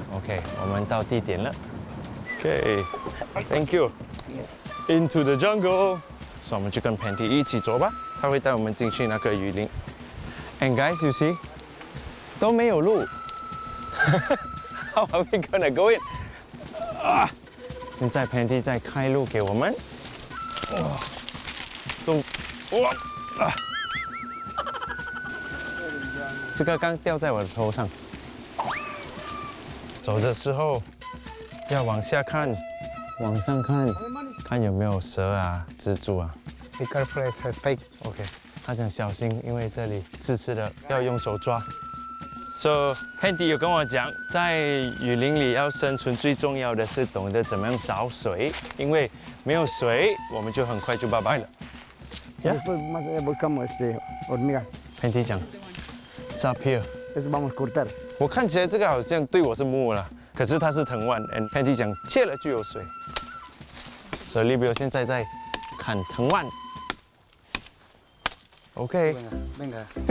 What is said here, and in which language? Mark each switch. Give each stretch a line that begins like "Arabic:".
Chinese: Okay, 我们到地点了。
English: Okay, thank you. Into the jungle.
Chinese: So 我们就跟 Panty 一起走吧，他会带我们进去那个雨林。
English: And guys, you see，
Chinese: 都没有路。
English: How are we gonna go in？
Chinese: 现在 Panty 在开路给我们。这个刚掉在我的头上。走的时候要往下看，往上看，看有没有蛇啊、蜘蛛啊。
English: Be careful, it's a spike.
Chinese: OK， 他讲小心，因为这里刺刺的，要用手抓。 So Panty 有跟我讲，在雨林里要生存，最重要的是懂得怎么样找水，因为没有水，我们就很快就拜拜了。
Spanish: Después buscamos hormigas.
English: Panty 讲 ，It's up here。
Spanish: Eso vamos a cortar.
Chinese: 我看起来这个好像对我是木了，可是它是藤蔓。 And Panty 讲切了就有水，所以 Libio 现在在砍藤蔓。
English: OK，
Spanish: Venga.